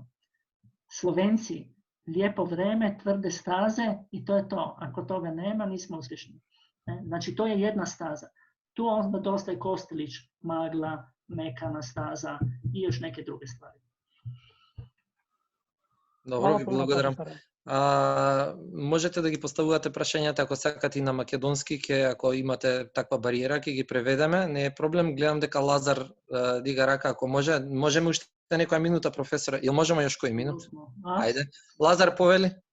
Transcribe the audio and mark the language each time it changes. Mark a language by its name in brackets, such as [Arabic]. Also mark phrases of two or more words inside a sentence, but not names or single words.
[Croatian] Slovenci, lijepo vreme, tvrde staze i to je to. Ako toga nema, nismo uspješni. Znači, to je jedna staza. Tu onda dosta je Kostelić, magla, mekana staza i još neke druge stvari. Dobro, [Macedonian] ви благодарам. Можете да ги поставувате прашањата ако сакате и на македонски, ако имате таква бариера, ќе ги преведеме, не е проблем. Гледам дека Лазар дига рака, ако може. Можеме уште некоја минута, професоре? Или можеме још кој минут? Ајде. Лазар, повели.